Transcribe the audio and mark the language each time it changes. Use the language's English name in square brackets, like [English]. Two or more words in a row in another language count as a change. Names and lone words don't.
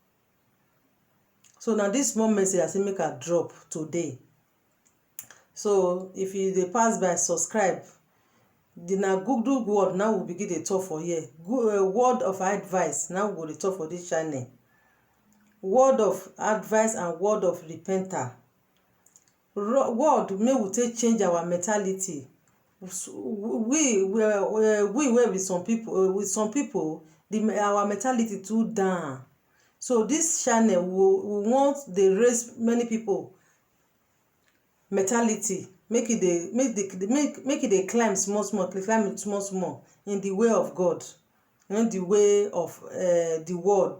[Nigerian Pidgin] So na this small message I say make I drop today. So if you dey pass by, subscribe. Na good word now we begin dey talk for here. Good word of advice now we go dey talk for this channel. Word of advice and word of repenter. Word make we take change our mentality. We with some people, our mentality too down. So this channel we want dey raise many people mentality, make it dey climb small in the way of God, in the way of the world.